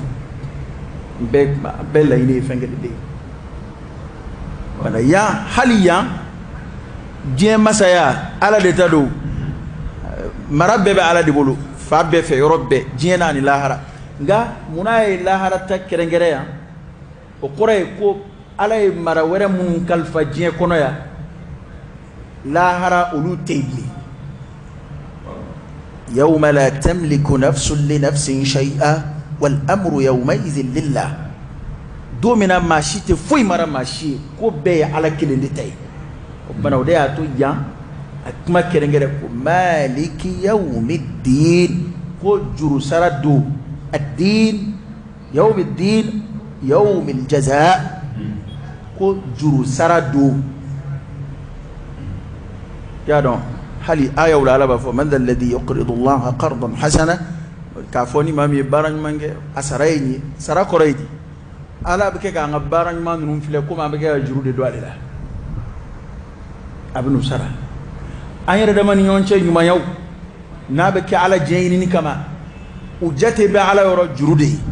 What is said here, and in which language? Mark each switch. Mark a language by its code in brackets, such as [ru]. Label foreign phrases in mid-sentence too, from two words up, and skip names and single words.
[bm] Bɛɛ laɲini ye fɛn kelen de ye. Wala yan, hali yan diɲɛ masaya ala de ta don. Mara bɛɛ bɛ ala de bolo, fa bɛɛ fɛ, yɔrɔ bɛɛ, diɲɛ n'a ni lahara. Nka munna ye lahara ta kɛrɛnkɛrɛn yan? O kɔrɔ ye ko ala ye mara wɛrɛ minnu kalifa diɲɛ kɔnɔ yan, lahara olu tɛ yen bilen. [ar] يوم لا تملك نفس لنفس شيئا والأمر يومئذ لله. [bm] Don min na maa si tɛ foyi mara maa si ye, ko bɛɛ ye ala kelen de ta ye. O bana o de y'a to yan a kuma kɛrɛnkɛrɛn ko [ar] مالك يوم الدين [bm] ko jurusara don. [ar] الدين يوم الدين يوم الجزاء [bm] ko jurusara don. Ya dɔn hali ayaw la ala b'a fɔ [ar] من ذا الذي يقرض الله قرضا حسنا, [bm] k'a fɔ ni maa min ye baara ɲuman kɛ a sara ye nin ye. Sara kɔrɔ ye di? ala bɛ kɛ k'an ka baara ɲuman ninnu filɛ komi an bɛ kɛ ka juru de don ale la, a bɛ n'u sara. An yɛrɛ dama ni ɲɔgɔn cɛ ɲumanyaw n'a bɛ kɛ ala diɲɛ ɲinini kama, u jate bɛ ala yɔrɔ juru de ye.